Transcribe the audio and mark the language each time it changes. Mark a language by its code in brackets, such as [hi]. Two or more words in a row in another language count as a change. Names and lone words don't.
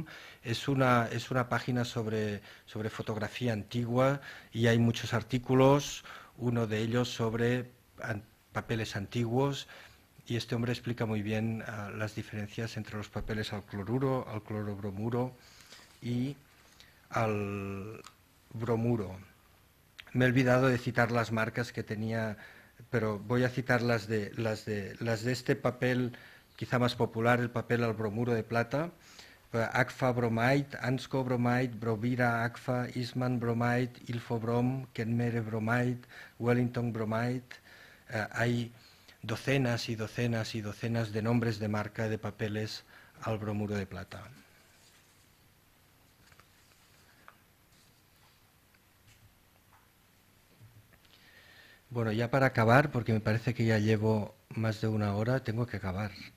[es] Es una página sobre fotografía antigua y hay muchos artículos, uno de ellos sobre papeles antiguos, y este hombre explica muy bien las diferencias entre los papeles al cloruro, al clorobromuro y al bromuro. Me he olvidado de citar las marcas que tenía, pero voy a citar las de este papel quizá más popular, el papel al bromuro de plata. Agfa Bromide, Ansco Bromide, Brovira Agfa, Eastman Bromide, Ilfobrom, Kenmere Bromide, Wellington Bromide. Hay docenas y docenas y docenas de nombres de marca de papeles al bromuro de plata. Bueno, ya para acabar, porque me parece que ya llevo más de 1 hora, tengo que acabar.